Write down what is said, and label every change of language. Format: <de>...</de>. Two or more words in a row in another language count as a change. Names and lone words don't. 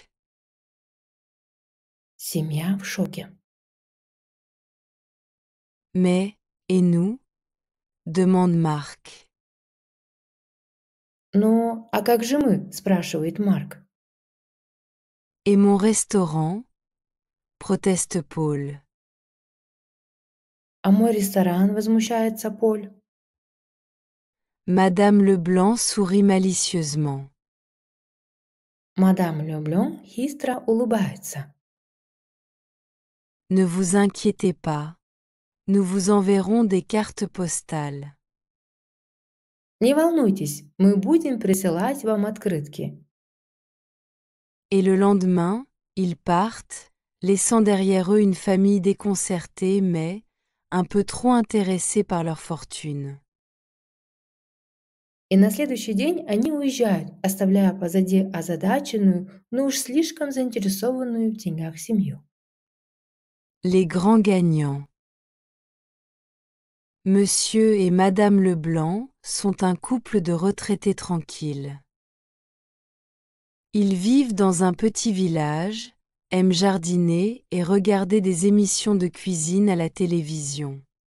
<ru>Семья в шоке.</ru> <fr>Mais, et nous? Demande Marc.</fr> <ru>«Ну, а как же мы?» – спрашивает Марк.</ru> <fr>Et mon restaurant? Proteste Paul.</fr> <ru>«А мой ресторан?» – возмущается Поль.</ru> <fr>Madame Leblanc sourit malicieusement.</fr> <ru>Мадам Люблен хитро улыбается.</ru> <fr>Ne vous inquiétez pas, nous vous enverrons des cartes postales.</fr> <ru>«Не волнуйтесь, мы будем присылать вам открытки».</ru> <fr>Et le lendemain, ils partent, laissant derrière eux une famille déconcertée mais un peu trop intéressée par leur fortune.</fr> <ru>И на следующий день они уезжают, оставляя позади озадаченную, но уж слишком заинтересованную в деньгах семью.</ru> <fr>Les grands gagnants. Monsieur et Madame Leblanc sont un couple de retraités tranquilles. Ils vivent dans un petit village, aiment jardiner et regarder des émissions de cuisine à la télévision.</fr>